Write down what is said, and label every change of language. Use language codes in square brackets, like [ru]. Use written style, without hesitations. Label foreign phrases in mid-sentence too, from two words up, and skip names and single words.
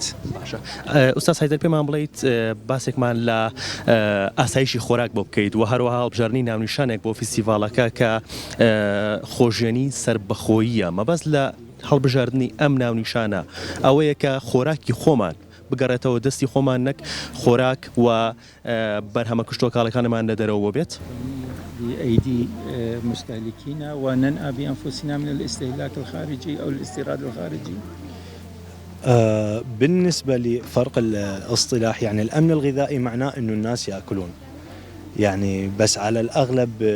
[ckb] باشە ئوستاز هەیدەر پێمان بڵێیت باسێکمان لە ئاسایشی خۆراک بۆ بکەیت و هەروەها هەڵبژاردننی ناونیشانێک بۆ فیستیڤاڵەکە کە خۆشیێنی سربەخۆییە مەبەست لە هەڵبژاردننی ئەم ناونیشانە ئەوەیە کە خۆراکی خۆمان بگەڕێتەوە دەستی خۆمان نەک خۆراک و بەرهەمە کشتۆکاڵەکانمان لە دەرەوە بێت. [ar] بأيدي مستهلكين وننأى بأنفسنا من الاستهلاك الخارجي أو الاستيراد الخارجي؟ بالنسبة لفرق الاصطلاح يعني الأمن الغذائي معناه أنه الناس يأكلون يعني بس على الأغلب